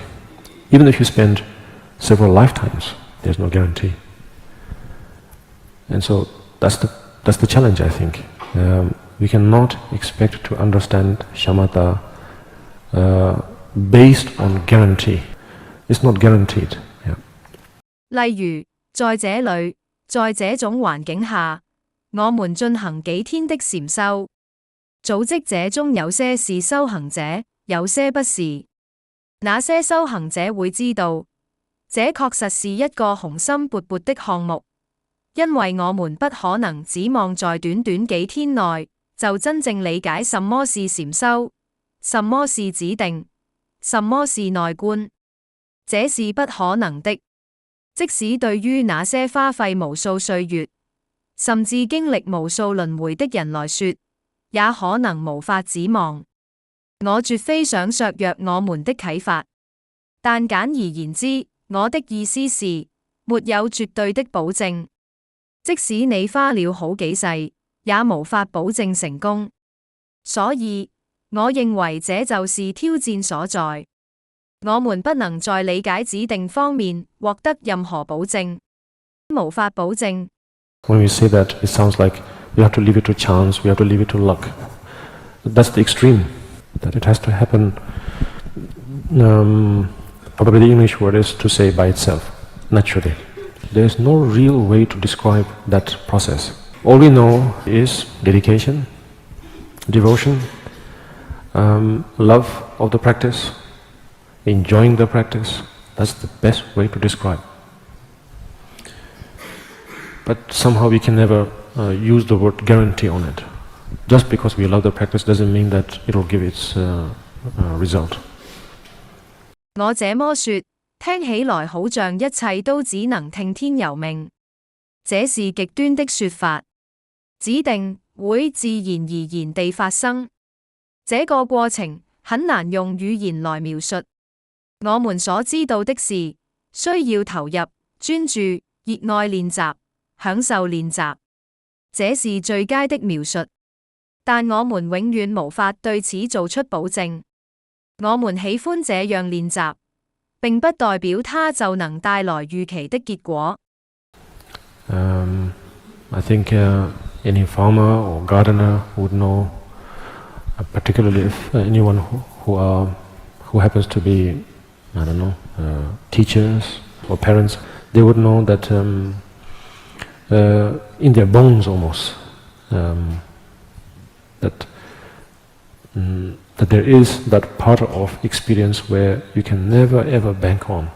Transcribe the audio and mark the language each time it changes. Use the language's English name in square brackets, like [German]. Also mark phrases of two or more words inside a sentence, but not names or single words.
[English] Even if you spend several lifetimes, there's no guarantee. And so that's the challenge, I think. We cannot expect to understand shamatha based on guarantee. It's not guaranteed. Yeah. [Chinese] 例如，在這裏，在這種環境下，我們進行幾天的禪修。組織者中有些是修行者，有些不是。那些修行者會知道，這確實是一個雄心勃勃的項目，因為我們不可能指望在短短幾天內就真正理解什麼是禪修，什麼是指定，什麼是內觀，這是不可能的。即使對於那些花費無數歲月，甚至經歷無數輪迴的人來說，也可能無法指望。我絕非想削弱我們的啟發，但簡而言之，我的意思是，沒有絕對的保證。即使你花了好幾世，也無法保證成功。所以，我認為這就是挑戰所在。我們不能在理解指定方面獲得任何保證，無法保證。 [English] When we say that, it sounds like we have to leave it to chance, we have to leave it to luck. That's the extreme, that it has to happen. Probably the English word is to say by itself, naturally. There is no real way to describe that process. All we know is dedication, devotion, love of the practice, enjoying the practice. That's the best way to describe. But somehow we can never use the word guarantee on it. Just because we love the practice doesn't mean that it will give its result. [Chinese] 我這麼說，聽起來好像一切都只能聽天由命，這是極端的說法。指定會自然而然地發生，這個過程很難用語言來描述。我們所知道的是，需要投入、專注、熱愛練習、享受練習，這是最佳的描述。但我們永遠無法對此做出保證。我們喜歡這樣練習，並不代表它就能帶來預期的結果。 [English] I think any farmer or gardener would know, particularly if anyone who happens to be, I don't know, teachers or parents, they would know that in their bones almost, that there is that part of experience where you can never ever bank on.